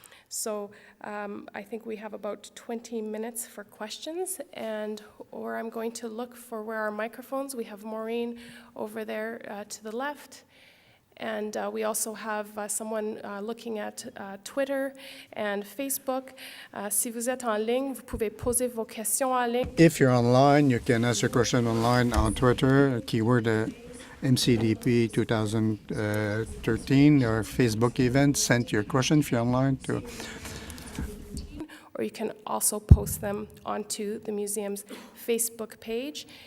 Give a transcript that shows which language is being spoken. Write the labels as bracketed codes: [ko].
[en] So I think we have about 20 minutes for questions, or I'm going to look for where our microphones. We have Maureen over there to the left, and we also have someone looking at Twitter and Facebook. [fr] Si vous êtes en ligne, vous pouvez poser vos questions en ligne. [en] If you're online, you can ask your question online on Twitter, keyword MCDP 2013, or Facebook event. Send your question if you're online to. Or you can also post them onto the museum's Facebook page.